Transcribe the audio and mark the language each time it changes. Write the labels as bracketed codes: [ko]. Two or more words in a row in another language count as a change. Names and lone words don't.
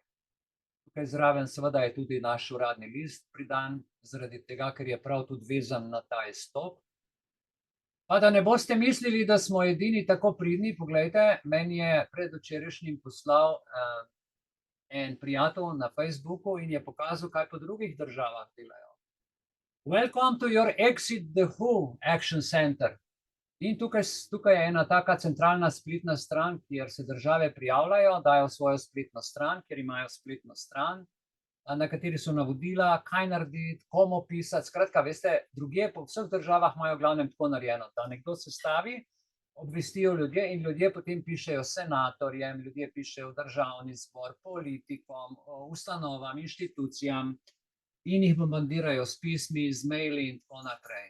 [sl] Tukaj zraven seveda je tudi naš uradni list pridan, zaradi tega, ker je prav tudi vezan na ta izstop. Pa da ne boste mislili, da smo edini tako pridni, poglejte, meni je predvčerajšnjim poslal en prijatelj na Facebooku in je pokazal, kaj po drugih državah delajo. [en] Welcome to your Exit the WHO Action Center. [sl] In tukaj je ena taka centralna spletna stran, kjer se države prijavljajo, dajo svojo spletno stran, ker imajo spletno stran, na kateri so navodila, kaj narediti, komu pisati. Skratka, veste, drugje po vseh državah imajo v glavnem tako narejeno, da nekdo sestavi, obvestijo ljudje in ljudje potem pišejo senatorjem, ljudje pišejo v državni zbor, politikom, ustanovam, inštitucijam in jih bombardirajo s pismi, z maili in tako naprej.